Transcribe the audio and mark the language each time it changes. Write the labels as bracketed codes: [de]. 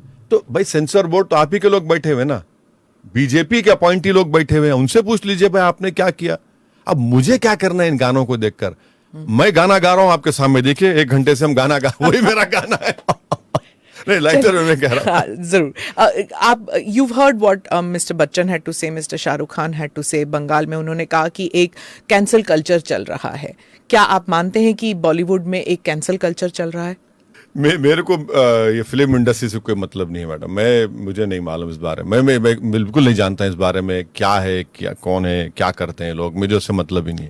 [hi] तो भाई sensor board तो आप ही के लोग बैठे हुए ना, बीजेपी के अपॉइंटी लोग बैठे हुए हैं, उनसे पूछ लीजिए भाई आपने क्या किया। अब मुझे क्या करना है इन गानों को देखकर? मैं गाना गा रहा हूं आपके सामने, देखिए 1 घंटे से हम गाना गा, वही मेरा गाना है। नहीं, लाइटर में मैं कह रहा हूं। जरूर। [en] आप you've heard what mister Bachchan had to say, mister Shahrukh Khan had to say। [hi] Bengal में उन्होंने कहा कि एक कैंसल कल्चर चल रहा है। क्या आप मानते हैं कि बॉलीवुड में एक कैंसल कल्चर चल रहा है? मेरे को ये फिल्म इंडस्ट्री से कोई मतलब नहीं है मैडम। मुझे नहीं मालूम इस बारे में। मैं बिल्कुल नहीं जानता इस बारे में क्या है, क्या कौन है, क्या करते हैं लोग, मुझे उससे मतलब ही नहीं है।